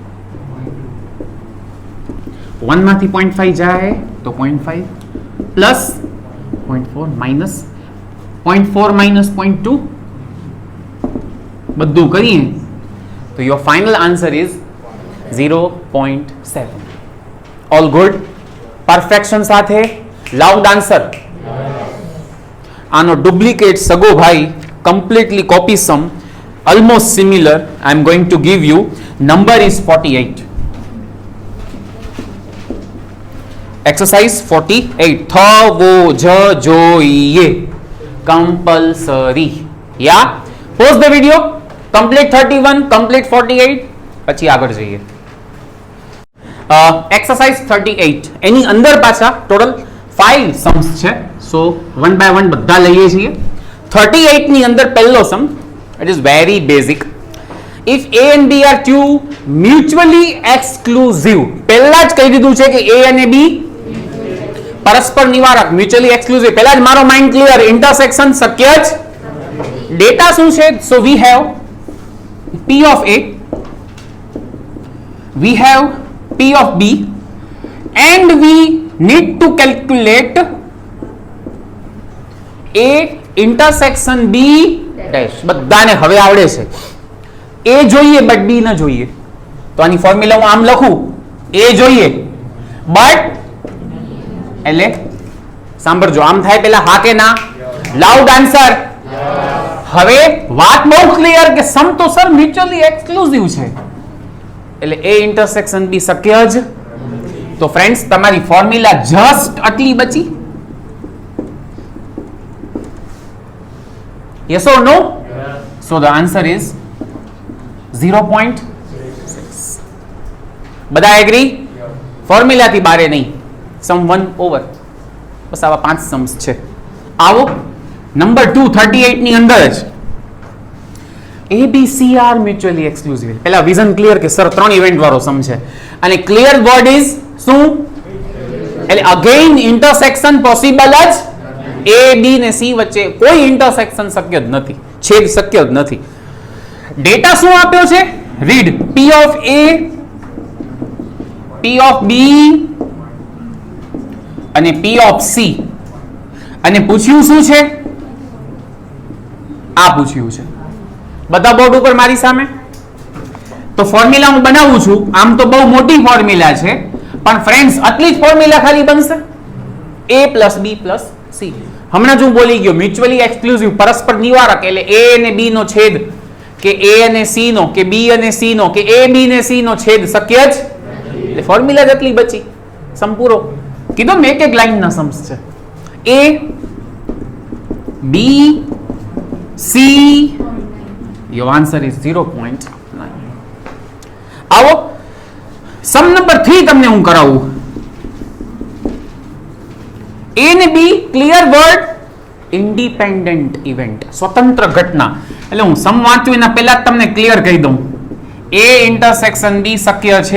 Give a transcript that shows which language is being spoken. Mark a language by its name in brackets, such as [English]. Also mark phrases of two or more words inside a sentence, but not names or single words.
[Gujarati] 1 માંથી 0.5 જાય તો 0.5 પ્લસ 0.4 માઇનસ 0.4 માઇનસ 0.2 બધું કરીએ તો [English] your final answer is [Gujarati] 0.7. [English] All good? Perfection સાથે loud answer. [Gujarati] આનો ડુપ્લિકેટ સગો ભાઈ [English] completely copy sum, almost similar. I am going to give you. Number is 48. Exercise 48. [Gujarati] થવો જ જોઈએ, [English] compulsory. Yeah. Pause the video. Complete 31, complete 48. [Gujarati] પછી આગળ જઈએ. Exercise 38. એની અંદર પાછા [English] total 5 sums [Gujarati] છે. [English] So one by one [Gujarati] બધા લઈએ છીએ. 38 ની અંદર પહેલો સમ, [English] it is very basic. If A and B are two mutually exclusive, [Gujarati] પહેલા જ કહી દીધું છે કે A અને B પરસ્પર નિવારક, [English] mutually exclusive. [Gujarati] પહેલા જ મારો [English] mind clear, [Gujarati] ઇન્ટરસેક્શન શક્ય જ. ડેટા શું છે? [English] So we have P of A, we have P of B, and we need to calculate A intersection B dash. [Gujarati] બધાને હવે આવડે છે. એ જોઈએ બટ બી ન જોઈએ. તો આની ફોર્મ્યુલા હું આમ લખું, એ જોઈએ બટ, એટલે સાંભળજો, આમ થાય પેલા હા કે ના? [English] loud answer. [Gujarati] હવે વાત બહુ ક્લિયર કે સમ તો સર [English] mutually exclusive [Gujarati] છે, એટલે એ [English] intersection B [Gujarati] શક્ય જ. તો ફ્રેન્ડ્સ તમારી ફોર્મ્યુલા જસ્ટ આટલી બચી. [English] Yes or no? Yes. So the answer is 0.6. [Gujarati] બધા એગ્રી? ફોર્મ્યુલા થી બારે નહીં, [English] sum 1 over. [Gujarati] બસ આવા 5 સમ્સ છે. આવો નંબર 2 38 ની અંદર જ [English] A B C are mutually exclusive. [Gujarati] પહેલા વિઝન ક્લિયર કે સર 3 ઇવેન્ટ વાળો સમ છે અને [English] clear word is [Gujarati] શું? એટલે [English] again intersection possible [Gujarati] જ. A B ને C વચ્ચે કોઈ ઇન્ટરસેક્શન શક્ય જ નથી, છેદ શક્ય જ નથી. ડેટા શું આપ્યો છે? [English] Read P of A, P of B [Gujarati] અને P of C. અને પૂછ્યું શું છે? આ પૂછ્યું છે. બધા બોર્ડ ઉપર મારી સામે. તો ફોર્મ્યુલા હું બનાવું છું. આમ તો બહુ મોટી ફોર્મ્યુલા છે, પણ ફ્રેન્ડ્સ આટલી જ ફોર્મ્યુલા ખાલી બનશે. [English] A plus B plus C. [Gujarati] હમણાં જ હું બોલી ગયો, [English] mutually exclusive, [Gujarati] પરસ્પર નિવારક, એટલે A અને B નો છેદ, કે A અને C નો, કે B અને C નો, કે A B ને C નો છેદ શક્ય જ. એટલે ફોર્મ્યુલા જ આટલી બચી. સમ પૂરો. કીધું મેં એક લાઈન ના સમ્સ છે. [English] A B C, your answer is 0.9. [Gujarati] આવો સમ નંબર 3 તમને હું કરાવું. A ને B [English] clear word, independent event, [Gujarati] સ્વતંત્ર ઘટના. એટલે હું સમ વાંચું એના પહેલા જ તમને ક્લિયર કહી દઉં, [English] A intersection B [Gujarati] શક્ય છે.